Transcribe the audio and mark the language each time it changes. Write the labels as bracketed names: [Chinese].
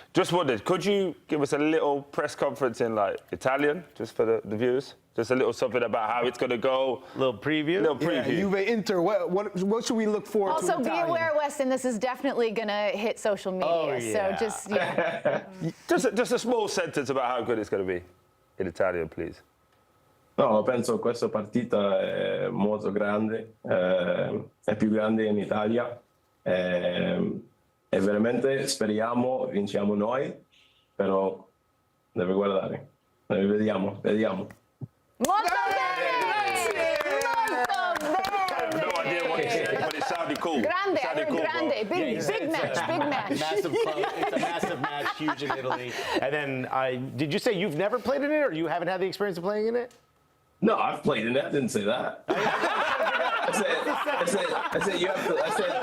[English] Just wondered, could you give us a little press conference in Italian, just for the viewers? Just a little something about how it's going to go. Little preview. Yeah, Juve Inter. What should we look forward to? Also, be aware, Weston, this is definitely going to hit social media. Oh, yeah. So just a small sentence about how good it's going to be in Italian, please. [Italian] No, penso questa partita è molto grande, è più grande in Italia, e veramente speriamo vinciamo noi, però deve guardare, vediamo. Molto bene! [English] No idea what he said, but it sounded cool. [Italian] Grande, [English] Sounded cool, [Italian] grande, [English] bro. big match. Massive club. It's a massive match, huge in Italy. And then, did you say you've never played in it, or you haven't had the experience of playing in it? No, I've played in it. I didn't say that. I said you have to. I said.